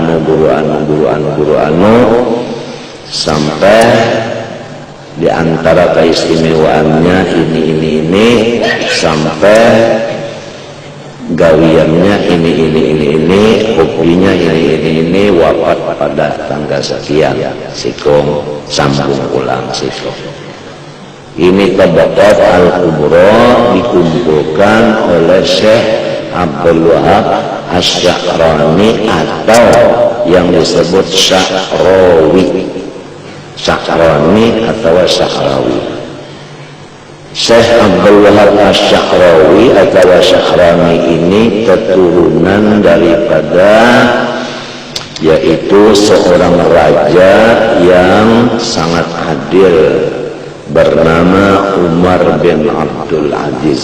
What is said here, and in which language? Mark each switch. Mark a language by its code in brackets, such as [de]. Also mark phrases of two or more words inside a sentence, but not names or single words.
[bjn] anu sampai di antara keistimewaannya ini sampai gawiannya ini, hobinya ini, wafat pada tanggal sekian, sikong sambung ulang sikong. [id] Ini Tabaqat Al-Kubra dikumpulkan oleh Syekh Abdul Wahab Asy-Sya'rani atau yang disebut Sya'rawi, Sya'rani atau Sya'rawi. Syekh Abdul Wahab Asy-Sya'rawi atau Sya'rani ini keturunan daripada yaitu seorang raja yang sangat adil bernama Umar bin Abdul Aziz.